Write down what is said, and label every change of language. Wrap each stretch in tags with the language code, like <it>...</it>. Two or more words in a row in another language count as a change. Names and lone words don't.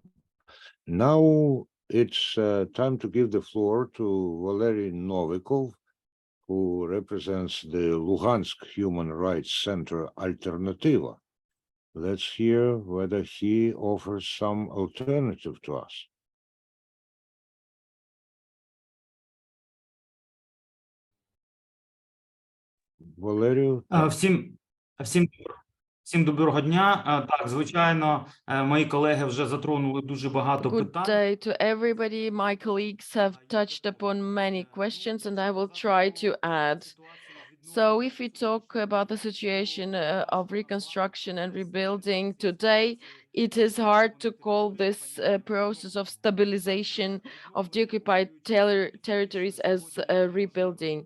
<en>Now it's time to give the floor to Valeriy Novykov, who represents the Luhansk Human Rights Center Alternatyva. Let's hear whether he offers some alternative to us. Valeriy.</en> <uk>Всім доброго дня. Так, звичайно, мої колеги вже затронули дуже багато Good питань.</uk> <en>day to everybody. My colleagues have touched upon many questions, and I will try to add. So if we talk about the situation of reconstruction and rebuilding today, it is hard to call this process of stabilization of the occupied territories as rebuilding.</en>